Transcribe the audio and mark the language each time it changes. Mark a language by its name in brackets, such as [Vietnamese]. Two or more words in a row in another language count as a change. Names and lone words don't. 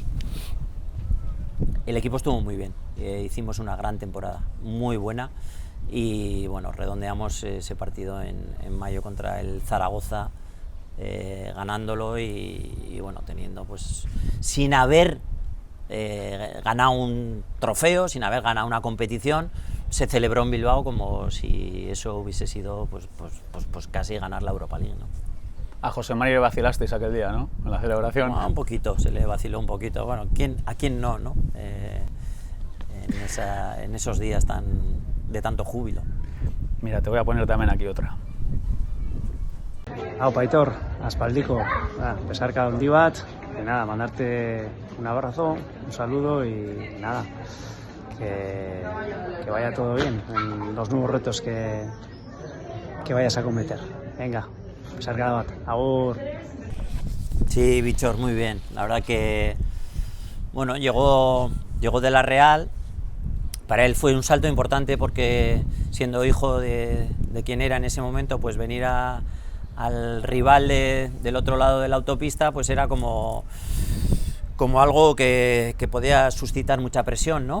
[Spanish] El equipo estuvo muy bien, hicimos una gran temporada, muy buena, y bueno, redondeamos ese partido en mayo contra el Zaragoza, ganándolo y bueno, teniendo pues, sin haber ganado un trofeo, sin haber ganado una competición, se celebró en Bilbao como si eso hubiese sido pues casi ganar la Europa League, ¿no? A José María le vacilasteis aquel día, ¿no? En la celebración. Un poquito, se le vaciló un poquito. Bueno, ¿a quién no, no? En esos días de tanto júbilo. Mira, te voy a poner también aquí otra. [Basque] Aupa Aitor, aspaldiko, besarka handi bat, [Spanish] nada, mandarte un abrazo, un saludo y nada, que vaya todo bien en los nuevos retos que vayas a cometer. Venga, [Basque] besarka bat, agur. [Spanish] Sí, Víctor, muy bien. La verdad que, bueno, llegó de la Real. Para él fue un salto importante porque, siendo hijo de quien era en ese momento, pues venir al rival del otro lado de la autopista, pues era como algo que podía suscitar mucha presión, ¿no?